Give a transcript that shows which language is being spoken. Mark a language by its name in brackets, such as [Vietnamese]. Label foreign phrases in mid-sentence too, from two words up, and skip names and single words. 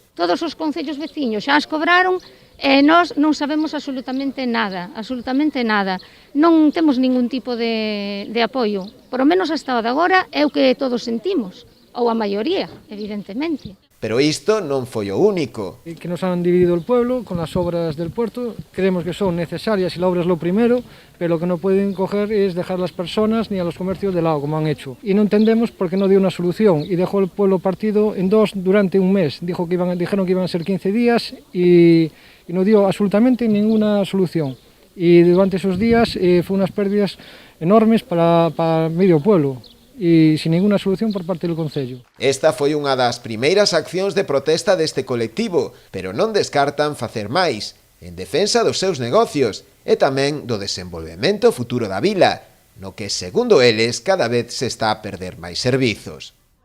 [Galician] Todos os concellos veciños xa as cobraron e nós non sabemos absolutamente nada, Non temos ningún tipo de apoio, [Spanish] por lo menos hasta [Galician] o de agora é o que todos sentimos, ou a maioría, evidentemente. Pero isto non foi o único. [Spanish] Que nos han dividido el pueblo con las obras del puerto. Creemos que son necesarias y la obra es lo primero, pero lo que no pueden coger es dejar a las personas ni a los comercios de lado, como han hecho. Y no entendemos por qué no dio una solución y dejó el pueblo partido en 2 durante un mes. Dijeron que iban a ser 15 días y no dio absolutamente ninguna solución. Y durante esos días fue unas pérdidas enormes para medio pueblo. E sin ninguna solución por parte [Galician] do Concello. Esta foi unha das primeiras accións de protesta deste colectivo, pero non descartan facer máis, en defensa dos seus negocios e tamén do desenvolvemento futuro da vila, no que, segundo eles, cada vez se está a perder máis servizos.